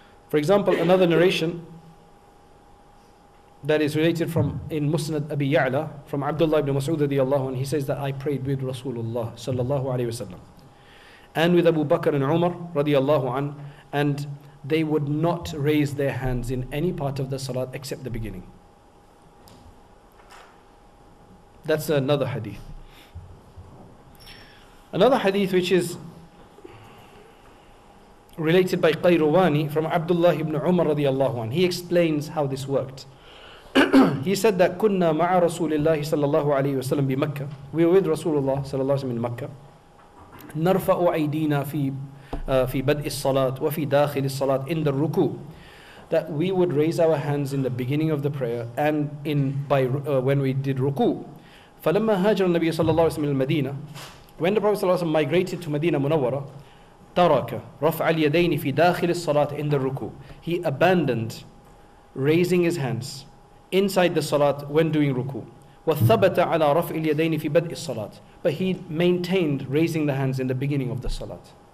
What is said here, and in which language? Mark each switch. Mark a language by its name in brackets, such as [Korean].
[English] For example, another narration that is related from in Musnad Abi Ya'la from Abdullah ibn Mas'ud radiyallahu anhu, he says that I prayed with Rasulullah sallallahu alayhi wasallam and with Abu Bakr and Umar radiyallahu anhu, and they would not raise their hands in any part of the salat except the beginning. That's another hadith. Another hadith which is related by Qayrawani from Abdullah ibn Umar radiyallahu anhu. He explains how this worked. He said that [Arabic] كنا مع رسول الله صلى الله عليه وسلم بمكة. [English] We were with Rasulullah صلى الله عليه وسلم in Makkah. [Arabic] نرفع أيدينا في بدء الصلاة وفي داخل الصلاة [English] in the ruku. That we would raise our hands in the beginning of the prayer and when we did ruku. [Arabic] فلما هاجر النبي صلى الله عليه وسلم المدينة. [English] When the Prophet صلى الله عليه وسلم migrated to Medina Munawwara, [Arabic] ترك رفع اليدين في داخل الصلاة [English] in the ruku. He abandoned raising his hands inside the salat when doing ruku. [Arabic] وَثَبَتَ عَلَى رَفْعِ الْيَدَيْنِ فِي بَدْءِ الصَّلَاةِ. [English] But he maintained raising the hands in the beginning of the salat.